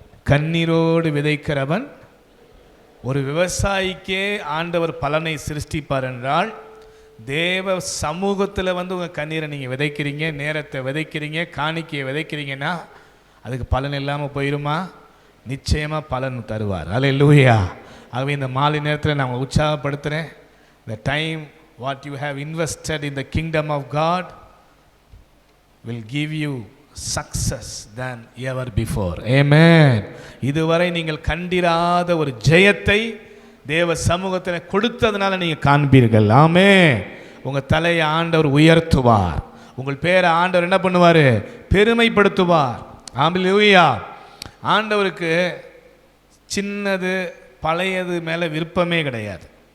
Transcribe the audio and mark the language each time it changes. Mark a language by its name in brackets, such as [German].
[Tamil] கண்ணீரோடு விதைக்கிறவன், ஒரு விவசாயிக்கே ஆண்டவர் பலனை சிருஷ்டிப்பார் என்றால், தேவ சமூகத்தில் வந்து உங்கள் கண்ணீரை நீங்கள் விதைக்கிறீங்க, நேரத்தை விதைக்கிறீங்க, காணிக்கையை விதைக்கிறீங்கன்னா அதுக்கு பலன் இல்லாமல் போயிடுமா? நிச்சயமாக பலன் தருவார். அல்லேலூயா. ஆகவே இந்த மாலை நேரத்தில் நான் உங்களை உற்சாகப்படுத்துகிறேன். [English] the time what you have invested in the kingdom of God will give you success than ever before. Amen. [Tamil] இதுவரை நீங்கள் கண்டிராத ஒரு ஜெயத்தை தேவ சமூகத்தில் கொடுத்ததுனால நீங்கள் காண்பீர்கள். ஆமென். உங்கள் தலையை ஆண்டவர் உயர்த்துவார், உங்கள் பேரை ஆண்டவர் என்ன பண்ணுவார்? பெருமைப்படுத்துவார். அல்லேலூயா. ஆண்டவருக்கு சின்னது பழையது மேலே விருப்பமே கிடையாது.